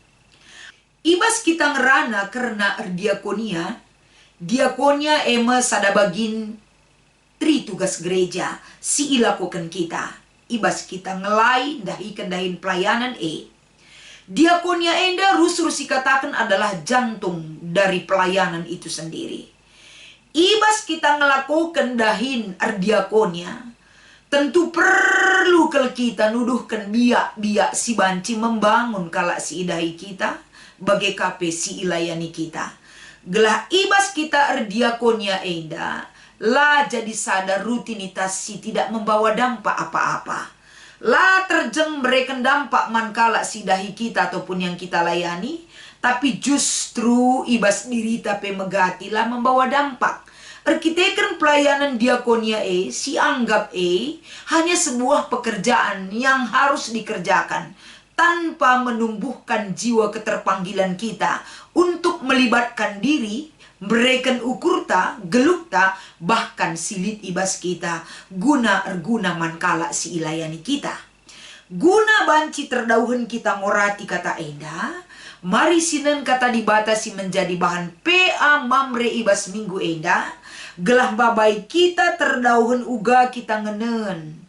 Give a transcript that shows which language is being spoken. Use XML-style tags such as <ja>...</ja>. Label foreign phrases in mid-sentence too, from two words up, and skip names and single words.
<btx>Ibas kita ngerana karena erdiakonia. Diakonia ema sada bagin tri tugas gereja si ilakoken kita. Ibas kita ngelai dahin pelayanan Diakonia enda rusur si katakan</btx> <id>adalah jantung dari pelayanan itu sendiri.</id> <btx>Ibas kita ngelakukan dahin ardiakonia. Tentu perlu kel kita nuduhkan biak-biak si banci membangun kalak si idahi kita. Bagai kape si ilayani kita. Gelah ibas kita erdiakonia enda, la jadi sadar rutinitas si</btx> <id>tidak membawa dampak apa-apa.</id> <btx>La terjeng mereka dampak mankala si dahi kita ataupun</btx> <id>yang kita layani,</id> <btx>tapi justru ibas diri tapi megati lah</btx> <id>membawa dampak.</id> <btx>Arkiteken pelayanan diakonia si anggap</btx> <id>hanya sebuah pekerjaan yang harus dikerjakan tanpa menumbuhkan jiwa keterpanggilan kita untuk melibatkan diri,</id> <btx>mereken ukurta, gelukta, bahkan silit ibas kita, guna erguna mankala si ilayani kita. Guna banci terdauhen kita ngorati kata enda, mari sinen kata dibatasi</btx> <id>menjadi bahan PA</id> <btx>mamre ibas minggu enda, gelah babai kita terdauhen uga kita ngenen.</btx>